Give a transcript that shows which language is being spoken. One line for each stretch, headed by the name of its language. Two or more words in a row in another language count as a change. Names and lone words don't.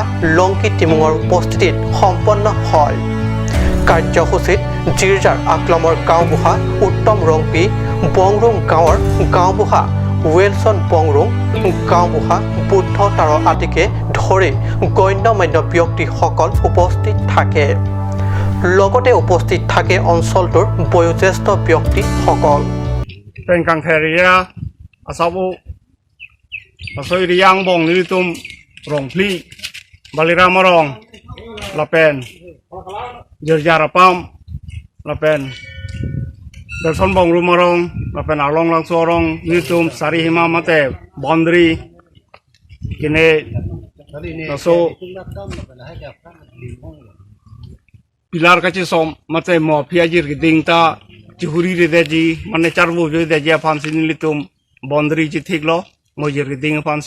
Assamese: লংকি টিমুঙৰ উপস্থিতিত সম্পন্ন হয় কাৰ্যসূচীত জিৰ্জাৰ আকলামৰ গাঁওবুঢ়া উত্তম ৰংপি বংৰুং গাঁৱৰ গাঁওবুঢ়া ৱেলছন বংৰুং গাঁওবুঢ়া বুদ্ধ তাৰ আদিকে ধৰি গণ্যমান্য ব্যক্তিসকল উপস্থিত থাকে লগতে উপস্থিত থাকে অঞ্চলটোৰ বয়োজ্যেষ্ঠ ব্যক্তিসকল
Karbi: পেনকাংথেৰিয়া আসাবু আসই রিয়াং বং নিতুম রংফলি বালিরামরং লাপেন Jerjarapam lapen Derson bong rumarong lapen along lang sorong nitum sari hima mate boundary kine naso pilar kachi som mate mo piajir giding ta chihuri redeji mane charbu redeji fansi nitum boundary ji thiklo mojir giding fansi